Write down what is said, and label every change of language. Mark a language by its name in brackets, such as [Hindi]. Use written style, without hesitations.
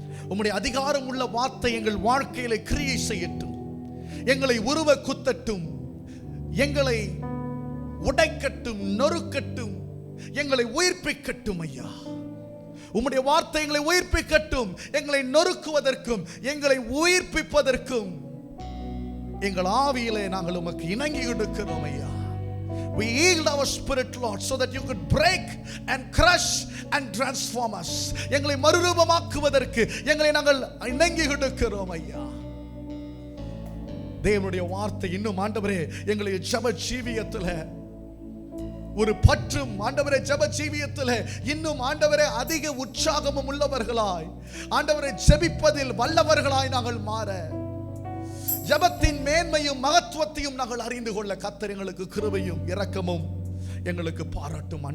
[Tamil] உம்முடைய அதிகாரம் உள்ள வார்த்தை எங்கள் வாழ்க்கையில கிரியை செய்யட்டும், எங்களை உருவ குத்தட்டும், எங்களை உடைக்கட்டும், நொறுக்கட்டும், எங்களை உயிர்ப்பிக்கட்டும். ஐயா, உம்முடைய வார்த்தை எங்களை உயிர்ப்பிக்கட்டும். எங்களை நொறுக்குவதற்கும் எங்களை உயிர்ப்பிப்பதற்கும் எங்கள் ஆவியிலே நாங்கள் உமக்கு இணங்கி கொடுக்கிறோம். [English] ஐயா, we yield our spirit, Lord, so that you could break and crush and transform us. [Tamil] எங்களை மறுரூபமாக்குவதற்கு எங்களை நாங்கள் இணங்கி கொடுக்கிறோம். ஐயா, தேவனுடைய வார்த்தை இன்னும் ஆண்டவரே எங்களை ஜெப ஜீவியத்துல ஒரு பற்றும் ஆண்டவரே, ஜெப ஜீவியத்தில் இன்னும் ஆண்டவரே அதிக உற்சாகமும் உள்ளவர்களாய் ஆண்டவரை ஜெபிப்பதில் வல்லவர்களாய் நாங்கள் மாற, ஜெபத்தின் மேன்மையும் மகத்துவத்தையும் நாங்கள் அறிந்து கொள்ள கர்த்தர் எங்களுக்கு கிருபையும் இரக்கமும் எங்களுக்கு பாராட்டும்.